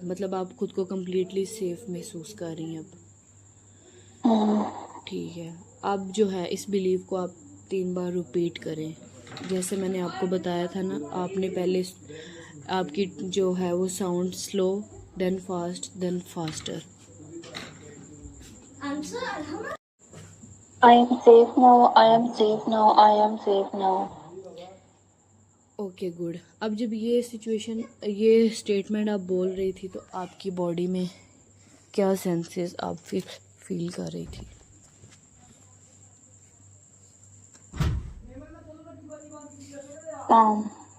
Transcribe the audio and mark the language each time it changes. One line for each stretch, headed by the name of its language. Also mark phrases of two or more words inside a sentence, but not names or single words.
Hindi: मतलब आप खुद को
English: completely safe
Hindi: महसूस कर रही हैं अब। हम्म। ठीक है। अब जो है इस बिलीव को आप 3 बार रिपीट करें। जैसे मैंने आपको बताया था ना, आपने पहले आपकी जो है वो
English: sound slow, then fast, then faster. I am safe now, I am safe now, I am safe now. okay good.
Hindi: अब जब ये स्टेटमेंट आप बोल रही थी तो आपकी बॉडी में क्या सेंसेस आप फील कर रही थी?
English: Calm.